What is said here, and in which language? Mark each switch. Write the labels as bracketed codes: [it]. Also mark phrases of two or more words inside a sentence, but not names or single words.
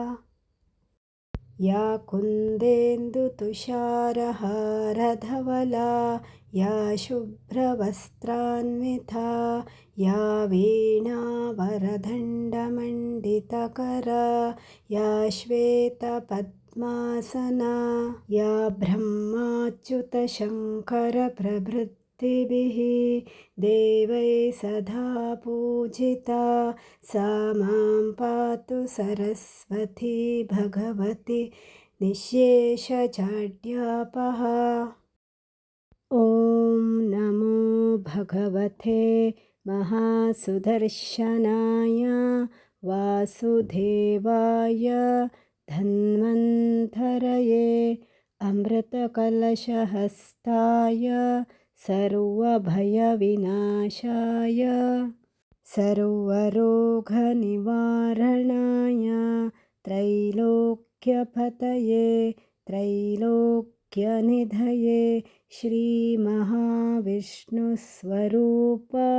[sa] या कुन्देन्दु तुषारहारधवला या शुभ्रवस्त्रान्विता या वीणावरदण्डमण्डितकरा या श्वेतपद्मासना या ब्रह्माच्युतशङ्करप्रभृतिभिः देवै सदा पूजिता सा मां पातु सरस्वति भगवति निशेषजाड्यापः. ओं नमो भगवते महासुदर्शनाय वासुदेवाय धन्वन्तरये अमृतकलशहस्ताय सर्वभयविनाशाय सर्वरोगनिवारणाय त्रैलोक्यपतये त्रैलोक्यनिधये श्रीमहाविष्णुस्वरूप